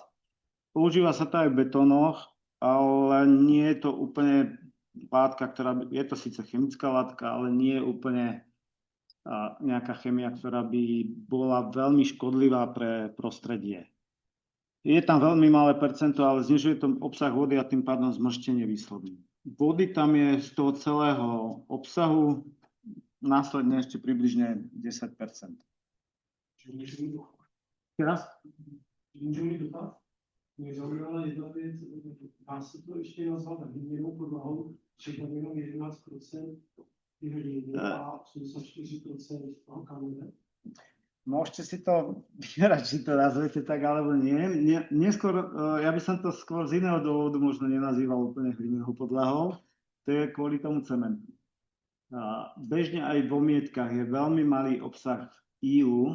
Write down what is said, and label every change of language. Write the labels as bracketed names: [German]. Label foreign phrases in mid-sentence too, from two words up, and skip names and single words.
[Slovak] Používa sa to aj v betónoch, ale nie je to úplne látka, je to síce chemická látka, ale nie je úplne nejaká chemia, ktorá by bola veľmi škodlivá pre prostredie. Je tam veľmi malé percento, ale znižuje to obsah vody a tým pádom zmrštenie výsledný. Vody tam je z toho celého obsahu následne ešte približne 10%. Teraz? [Czech] Můžu mít dotaz? Mě zaujala jedna věc, dá se to ještě nazvat hliněnou podlahou, třeba jenom 11% hlíny a 84% toho kamene? [Slovak] Môžete si to vyberať, či to nazvete tak, alebo nie. Neskôr, ja by som to skôr z iného dôvodu možno nenazýval úplne hlinenou podlahou. To je kvôli tomu cementu. Bežne aj v omietkach je veľmi malý obsah ílu.